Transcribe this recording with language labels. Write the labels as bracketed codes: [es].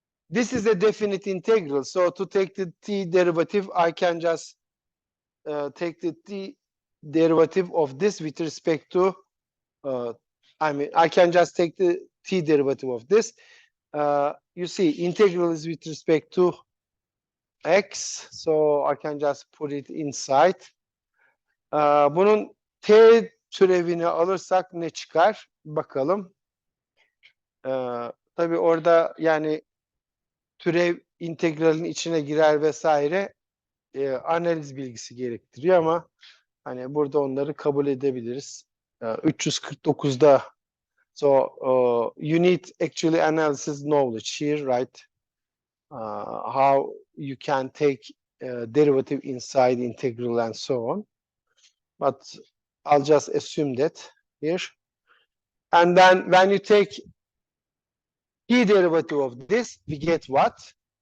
[en] This is a definite integral. So to take the t derivative, I can just take the t derivative of this with respect to, I can just take the t derivative of this. You see, integral is with respect to x. So I can just put it inside. [tr] Bunun t türevini alırsak ne çıkar? Bakalım. Tabii orada yani türev integralin içine girer vesaire, analiz bilgisi gerektiriyor ama hani burada onları kabul edebiliriz. [en] 349'da so you need actually analysis knowledge here, right? How you can take derivative inside integral and so on. But I'll just assume that here. And then when you take t derivative of this, we get what?